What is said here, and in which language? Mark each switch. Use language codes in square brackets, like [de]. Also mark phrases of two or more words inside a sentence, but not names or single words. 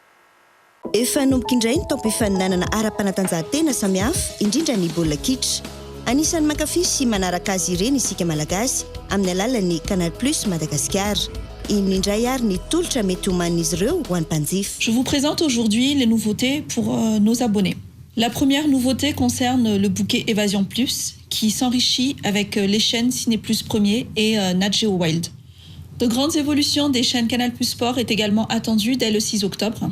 [mg] Efa nomboka indray ny taom-pifaninanana ara-panatanjahantena samihafa indrindra ny baolina kitra. anisan'ny mankafy sy manaraka azy ireny isika malagasy amin'ny alalan'ny Canal Plus Madagascar. Indray ary ny tolotra mety homanin'izy ireo ho an'ny mpanjifa. [fr] Je vous présente aujourd'hui les nouveautés pour nos abonnés. La première nouveauté concerne le bouquet Évasion Plus qui s'enrichit avec les chaînes Ciné Plus Premier et Nat Geo Wild. De grandes évolutions des chaînes Canal Plus Sport est également attendues dès le 6 octobre.